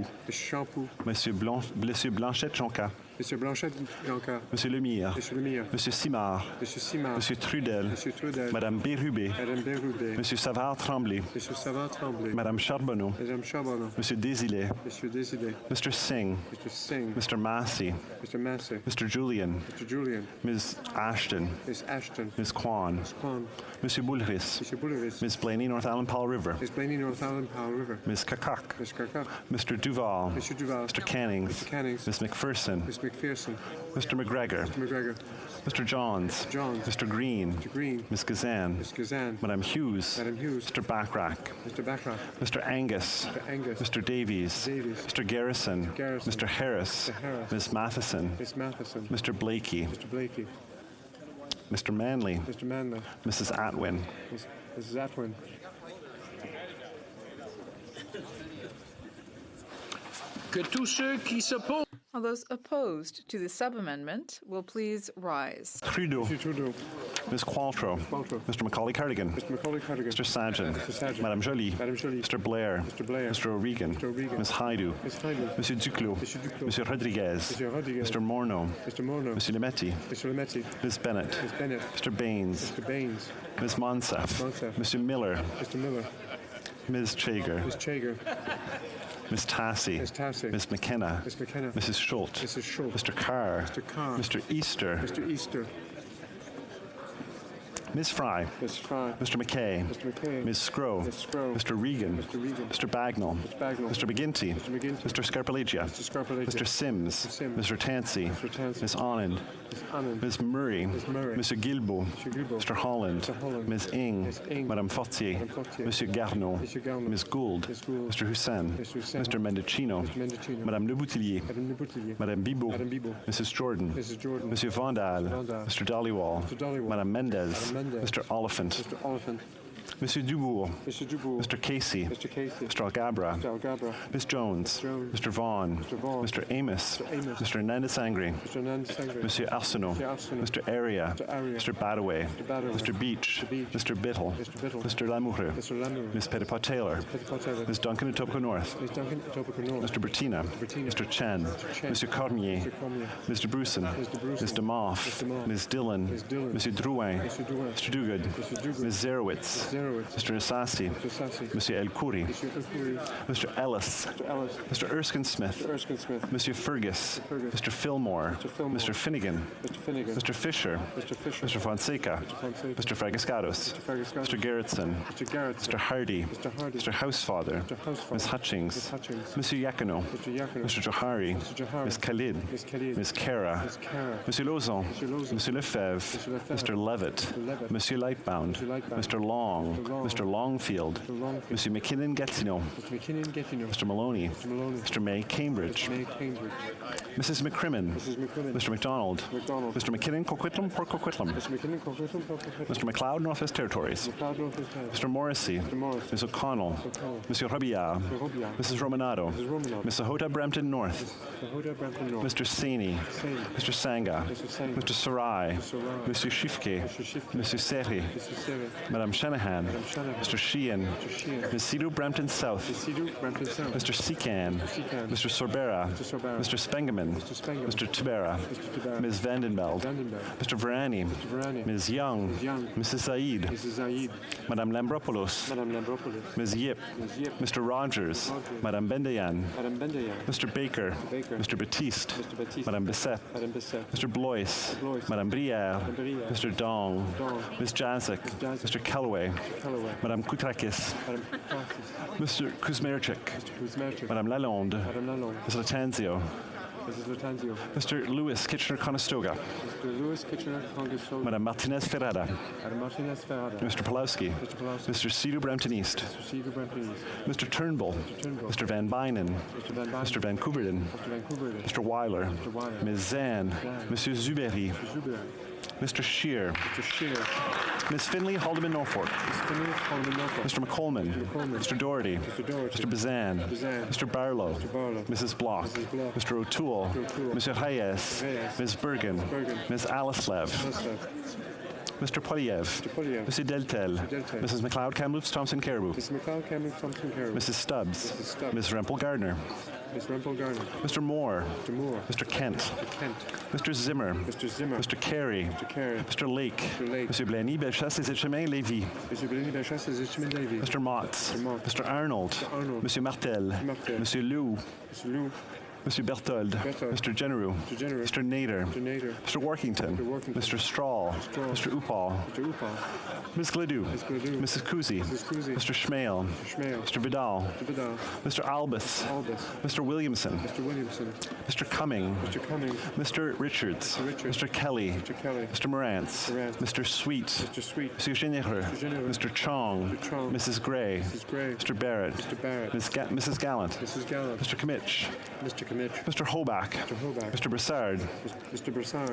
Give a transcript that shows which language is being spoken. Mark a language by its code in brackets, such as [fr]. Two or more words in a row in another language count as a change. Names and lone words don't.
[fr] Monsieur Champoux. Monsieur Champoux. Monsieur Blanchette-Jonca. Monsieur Blanchet-Blanca. Monsieur Lemire. Monsieur Lemire. Monsieur Simard. Monsieur Simard. Monsieur Trudel. Monsieur Trudel. Madame Bérubé. Madame Bérubé. Monsieur Savard-Tremblay. Monsieur Savard-Tremblay. Madame Charbonneau. Madame Charbonneau. Monsieur Désilet. Monsieur Désilet. [en] Mr. Singh. Mr. Singh. Mr. Massey. Mr. Massey. Mr. Julian. Mr. Julian. Ms. Ashton. Miss Ashton. Ms. Kwan. Miss Kwan. [fr] Monsieur Boulris. Monsieur Boulris. [en] Ms. Blaney, North Allen Powell River. Miss Blaney, North Allen Powell River. Ms. Kakak. Miss Kirkup. Mr. Duval. Mr. Duval. Mr. Cannings. Mr. Cannings. Ms. McPherson. Miss McPherson. Mr. McGregor. Mr. McGregor. Mr. Johns. Johns. Mr. Green. Mr. Green. Ms. Gazan. Miss Gazan. [fr] Madame Hughes. Madame Hughes. [en] Mr. Backrack. Mr. Backrack. Mr. Angus. Mr. Angus. Mr. Davies. Davies. Mr. Garrison. Garrison. Mr. Harris. Mr. Harris. Ms. Matheson. Miss Matheson. Mr. Blakey. Mr. Blakey. Mr. Manley. Mr. Manley. Mrs. Atwin. Mrs. Atwin. [fr] Que tous ceux qui s'opposent. [en] All those opposed to the sub-amendment will please rise. [fr] Trudeau. Monsieur Trudeau. [en] Ms. Qualtrough. Qualtrough. Mr. Macaulay Cardigan. Mr. Macaulay Cardigan. Mr. Sajan. Mr. Sajan. [fr] Madame Joly. Madame Joly. [en] Mr. Blair. Mr. Blair. Mr. O'Regan. Mr. O'Regan. Ms. Haidu. Miss Haidu. [fr] Monsieur Duclos. Monsieur Duclos. Monsieur Rodriguez. Monsieur Rodriguez. [en] Mr. Morneau. Mr. Morneau. [fr] Monsieur Lemetti. [en] Mr. Lemetti. Ms. Bennett. Miss Bennett. Mr. Baines. Mr. Baines. Ms. Monsef. Monsef. [fr] Monsieur Miller. [en] Mr. Miller. Ms. Chager. Miss Chager. Ms. Tassie. Miss Tassie. Ms. McKenna. Miss McKenna. Mrs. Schultz. Mrs. Schultz. Mr. Carr. Mr. Carr. Mr. Easter. Mr. Easter. Ms. Fry. Miss Fry. Mr. McKay. Mr. McKay. Ms. Scrow. Miss Scrow. Mr. Regan. Mr. Regan. Mr. Bagnall. Mr. Bagnall. Mr. McGinty. Mr. McGinty. Mr. Scarpellegia. Mr. Scarpellegia. Mr. Sims. Mr. Sims. Mr. Tansey. Mr. Tansey. Ms. Anand. Miss Anand. Ms. Murray. Miss Murray. Mr. Guilbeault. Mr. Guilbeault. Mr. Holland. Mr. Holland. Ms. Ing. Ms. Ing. [fr] Madame Fortier. Madame Fortier. Monsieur Garneau. Monsieur Garneau. [en] Ms. Gould. Ms. Gould. Mr. Hussein. Mr. Hussein. Mr. Mendocino. Mr. Mendocino. [fr] Madame Le Boutillier. Madame Le Boutillier. Madame Bibot. Madame Bibot. [en] Mrs. Jordan. Mrs. Jordan. [fr] Monsieur Vandal. Vandal. [en] Mr. Dollywall. Mr. Dollywall. [fr] Madame Mendez. Madame Mendez. [en] Mr. Oliphant. Mr. Oliphant. [fr] Monsieur Dubourg. [en] Mr. Dubourg. Mr. Casey. Mr. Casey. Mr. Algabra. Mr. Algabra. Miss Jones. Jones. Mr. Vaughan. Mr. Vaughan. Mr. Amos. Mr. Amos. Mr. Hernandez Angry. Mr. Nand Sangre. [fr] Monsieur Arsenault. Monsieur Arsenault. [en] Mr. Aria. Mr. Aria. Mr. Badaway. Mr. Badaway. Mr. Beach. Mr. Beach. Mr. Biddle. Mr. Biddle. Mr. Lamoureux. Mr. Lamoureux. Miss Petitpas Taylor. Petitpas Taylor. Miss Duncan Etobicoke North. Miss Duncan Etobicoke North. Mr. Bertina. Bertina. Mr. Chen. Mr. Chen. [fr] Monsieur Cormier. [en] Mr. Cormier. Mr. Bruson. Mr. Bruson. Mr. Moff. Mr. Moff. Ms. Dillon. Ms. Dillon. [fr] Monsieur Drouin. [en] Mr. Drouin. Mr. Duguid. Mr. Duguid. Ms. Zerowitz. Zerowitz. Mr. Nassasi. Mr. Sassy. [fr] Monsieur El Khoury. [en] Mr. Khoury. Mr. Ellis. Mr. Ellis. Mr. Erskine Smith. Mr. Erskine Smith. [fr] Monsieur Fergus. Fergus. [en] Mr. Fillmore. Mr. Fillmore. Mr. Finnegan. Mr. Finnegan. Mr. Fisher. Mr. Fisher. Mr. Fonseca. Mr. Fonseca. Mr. Fragascados. Mr. Fragascados. Mr. Gerritsen. Mr. Garrett. Mr. Hardy. Mr. Hardy. Mr. Housefather. Mr. Housefather. Ms. Hutchings. Ms. Hutchings. [fr] Monsieur Yakino. [en] Mr. Yakino. Mr. Johari. Mr. Johari. Ms. Khalid. Ms. Khalid. Ms. Kara. Ms. Kara. [fr] Monsieur Lauzon. Monsieur Lauzon. Monsieur Lefebvre. Monsieur Lefebvre. [en] Mr. Levitt. Mr. Levitt. [fr] Monsieur Lightbound. [en] Mr. Lightbound. Mr. Long. Mr. Long. Mr. Longfield. Mr. Longfield. [fr] Monsieur McKinnon Gatineau. [en] Mr. McKinnon Gatineau. Mr. Maloney. Mr. Maloney. Mr. May Cambridge. May Cambridge. Mrs. McCrimmon. Mrs. McCrimmon. Mr. McDonald. McDonald. Mr. McKinnon Coquitlam, Port Coquitlam. Mr. McKinnon Coquitlam. Mr. McLeod, Northwest Territories. McLeod, Northwest Territories. Mr. Morrissey. Mr. Morrissey. Ms. O'Connell. O'Connell. [fr] Monsieur Robillard. [en] Mr. Robillard. Mrs. Romanado. Mrs. Romanado. Ms. Sahota Brampton North. Mr. Hoda Brampton North. Mr. Saini. Saini. Mr. Sanga. Mr. Sanga. Mr. Sarai. Mr. Sarai. [fr] Monsieur Shifke. [en] Mr. Shifke. [fr] Monsieur Seri. [en] Mr. Seri. [fr] Madame Shanahan. Madame Shanahan. [en] Mr. Sheehan. Mr. Sheehan. Ms. Sidhu Brampton South. Mr. Sidhu Brampton South. Mr. Secan. Mr. Secan. Mr. Sorbera. Mr. Sorbera. Mr. Spengeman. Mr. Spengeman. Mr. Tibera. Mr. Tibera. Ms. Vandenbeld. Vandenberg. Mr. Varani. Mr. Varani. Ms. Young. Ms. Young. Mrs. Said. Mrs. Zaid. [fr] Madame Lambropoulos. Madame Lambropoulos. [en] Ms. Yip. Ms. Yip. Mr. Rogers. [fr] Madame Bendayan. Madame Bendayan. [en] Mr. Baker. Mr. Baker. Mr. Batiste. Mr. Batiste. [fr] Madame Bissett. Madame Bissett. [en] Mr. Blois. Mr. Blois. [fr] Madame Brière. Madame Brière. [en] Mr. Dong. Dong. Ms. Jazik. Jazik. Mr. Calloway. Mr. Calloway. [fr] Madame Koutrakis. Madame Francis. [en] Mr. Kuzmerchik. Mr. Kuzmerchik. [fr] Madame Lalonde. Madame Lalonde. [en] Mr. Latanzio. Mrs. Latanzio. Mr. Lewis Kitchener-Conestoga. Mr. Lewis Kitchener-Conestoga. [fr] Madame Martinez-Ferrada. Madame Martinez-Ferrada. [en] Mr. Pulowski. Mr. Pulowski. Mr. Cedar Brampton East. Mr. Cedar Brampton East. Mr. Turnbull. Mr. Turnbull. Mr. Van Bynen. Mr. Van Bynen. Mr. Van Couverden. Mr. Van Couverden. Mr. Weiler. Mr. Weiler. Ms. Zan. Zan. [fr] Monsieur Zuberi. [en] Mr. Zuber. Mr. Shear. Mr. Shear. Ms. Finley, Haldeman, Norfolk. Ms. Finley, Haldeman, Norfolk. Mr. McColeman. Mr. McColeman. Mr. Doherty. Mr. Doherty. Mr. Bazan. Bazan. Mr. Barlow. Mr. Barlow. Mrs. Block. Mrs. Block. Mr. O'Toole. Mr. O'Toole. [fr] Monsieur Reyes. Reyes. [en] Ms. Bergen. Bergen. Ms. Alislev. Alistair. Mr. Poiliev. Mr. Deltel. Mrs. McLeod Kamloops Thompson Caribou. Mrs. McLeod Kamloops Thompson Caribou. Mrs. Stubbs. Mrs. Stubbs. Ms. Rempel Gardner. Ms. Rempel Gardner. Mr. Moore. Mr. Moore. Mr. Kent. Mr. Kent. Mr. Zimmer. Mr. Zimmer. Mr. Carey. Mr. Carey. Mr. Lake. Mr. Lake. [fr] Monsieur Blaney, Bellechasse, Les Etchemins, Lévis. Monsieur Blaney, Bellechasse, Les Etchemins, Lévis. [en] Mr. Motts. Mr. Motts. Mr. Arnold. Mr. Arnold. [fr] Monsieur Martel. [en] Mr. Martel. [fr] Monsieur Lou. [en] Mr. Lou. Mr. Berthold. Mr. Generou. Mr. Generou. Mr. Nader. Mr. Nader. Mr. Workington. Mr. Workington. Mr. Strahl. Mr. Upal. Mr. Upal. Ms. Gledoux. Ms. Gledoux. Mrs. Kuzi. Mrs. Kuzi. Mr. Schmale. Mr. Schmale. Mr. Vidal. Mr. Vidal. Mr. Albus. Albus. Mr. Williamson. Mr. Williamson. Mr. Cumming. Mr. Cumming. Mr. Richards. Mr. Richards. Mr. Kelly. Mr. Kelly. Mr. Morantz. Morantz. Mr. Sweet. Mr. Sweet. [fr] Monsieur Généreux. [en] Mr. Généreux. Mr. Chong. Mr. Chong. Mrs. Gray. Mrs. Gray. Mr. Barrett. Mr. Barrett. Mrs. Gallant. Mrs. Gallant. Mr. Kimmich. Mr. Kimmich. Mr. Hoback. Mr. Hoback. Mr. Broussard. Mr. Broussard.